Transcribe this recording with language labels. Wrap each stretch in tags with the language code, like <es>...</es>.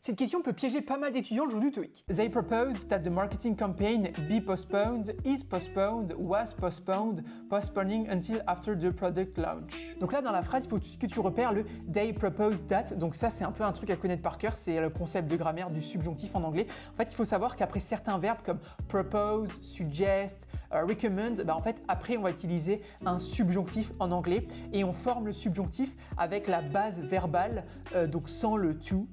<fr>Cette question peut piéger pas mal d'étudiants le jour du TOEIC.</fr> <en>They proposed that the marketing campaign be postponed, is postponed, was postponed, postponing until after the product launch.</en> <fr>Donc là, dans la phrase, il faut que tu repères le</fr> <en>they proposed that.</en> <fr>Donc ça, c'est un peu un truc à connaître par cœur. C'est le concept de grammaire du subjonctif en anglais. En fait, il faut savoir qu'après certains verbes comme propose, suggest, recommend, en fait, après, on va utiliser un subjonctif en anglais et on forme le subjonctif avec la base verbale, donc sans le to.</fr>